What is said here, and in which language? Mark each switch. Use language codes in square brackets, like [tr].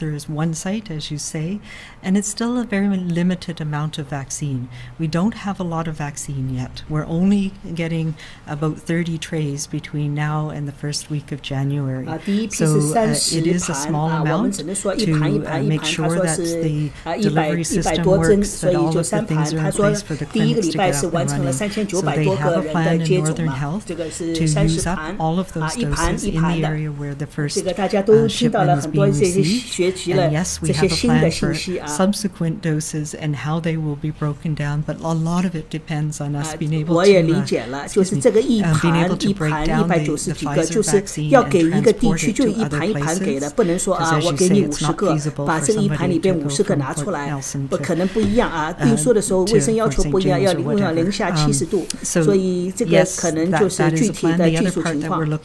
[en] There is 1 site, as you say, and it's still a very limited amount of vaccine. We don't have a lot of vaccine yet. We're only getting about 30 trays between now and the first week of January. So it is a small amount to make sure that the delivery system [zh] 300多针，所以就3盘。他说第一个礼拜是完成了3900多个人的接种嘛，这个是30盘一盘一盘的。这个大家都听到了很多这些学习了这些新的信息啊。 [en] subsequent doses and how they will be broken down, but a lot of it depends on us being able to [zh] 我也理解了，就是这个一盘190几个，就是要给一个地区就一盘一盘给的，不能说啊我给你50个，把这个一盘里边50个拿出来，不可能不一样啊。运输的时候卫生要求不一样，要零下70度，所以这个可能就是具体的技术情况。